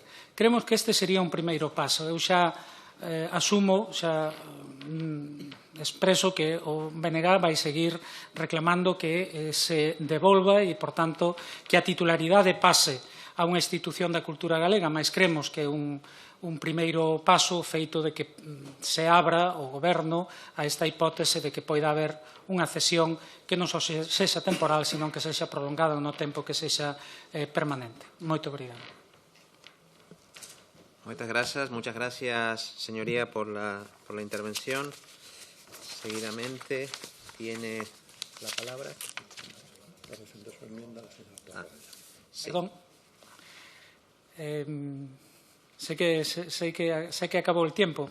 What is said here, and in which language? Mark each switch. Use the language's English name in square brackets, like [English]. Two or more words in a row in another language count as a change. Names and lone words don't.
[Galician] Creemos que este sería un primeiro paso. Eu xa asumo, xa expreso que o BNG vai seguir reclamando que se devolva e, por tanto, que a titularidade pase a unha institución da cultura galega, mas creemos que é un primeiro paso feito de que se abra o Goberno a esta hipótese de que poida haber unha cesión que non só sexa temporal, senón que sexa prolongada no tempo, que sexa permanente. Moito obrigado. [Spanish] Muchas gracias, señoría, por la intervención. Seguidamente tiene la palabra. Sí. Perdón. Sé que acabó el tiempo.